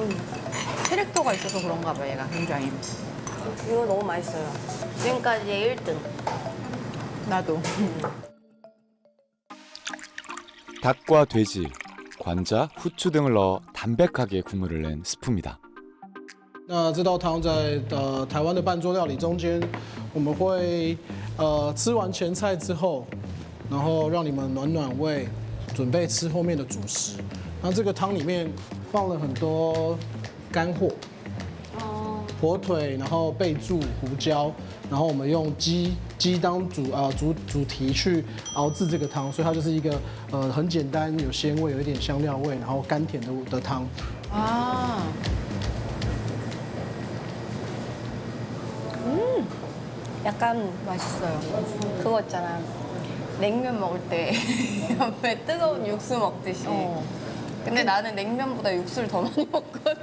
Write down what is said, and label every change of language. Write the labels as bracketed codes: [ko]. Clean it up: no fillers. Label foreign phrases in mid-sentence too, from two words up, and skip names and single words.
[ko] 캐릭터가 있어서 그런가 봐, 얘가 굉장히. 이거 너무 맛있어요. 지금까지의 1등. 나도. 닭과 돼지, 관자, 후추 등을 넣어 담백하게 국물을 낸 스프입니다. [zh] 那这道汤在台湾的半桌料理中间，我们会吃完前菜之后，然后让你们暖暖胃，准备吃后面的主食。那这个汤里面放了很多干货，火腿，然后贝柱、胡椒，然后我们用鸡当主题去熬制这个汤，所以它就是一个很简单，有鲜味，有一点香料味，然后甘甜的汤。 [ko] 아. 약간 맛있어요. 그거 있잖아. 냉면 먹을 때 옆에 뜨거운 육수 먹듯이. 근데 나는 냉면보다 육수를 더 많이 먹거든.